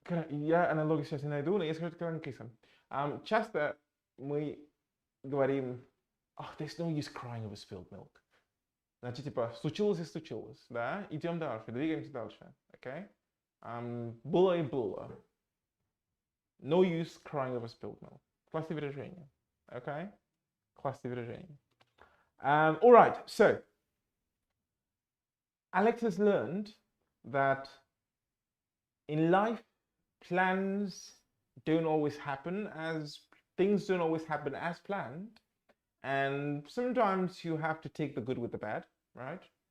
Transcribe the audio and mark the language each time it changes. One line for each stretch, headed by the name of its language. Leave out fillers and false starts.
Russian: Я аналогию сейчас не найду, но я скажу только на английском. Часто мы говорим, there's no use crying over spilled milk. Значит, типа, случилось и случилось, да? Идем дальше, двигаемся дальше, окей? Было и было.
English: No use crying over spilled milk.
Russian: Классные выражения, окей? Классные выражения.
English: All right, so Alex has learned that in life, plans don't always happen things don't always happen as planned, and sometimes you have to take the good with the bad, right?